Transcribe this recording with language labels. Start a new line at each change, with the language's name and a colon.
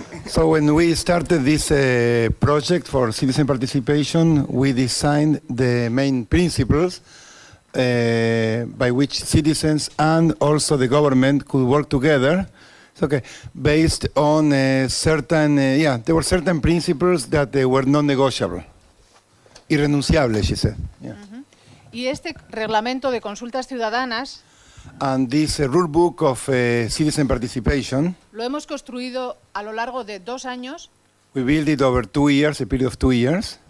English: So when we started this project for citizen participation, we designed the main principles by which citizens and also the government could work together. Okay, based on certain, there were certain principles that were non-negotiable, irrenunciables, she said. Yeah.
Spanish: Y este reglamento de consultas ciudadanas
English: And this rule book of citizen participation,
Spanish: lo hemos construido a lo largo de 2 años
English: we built it over 2 years, a period of 2 years,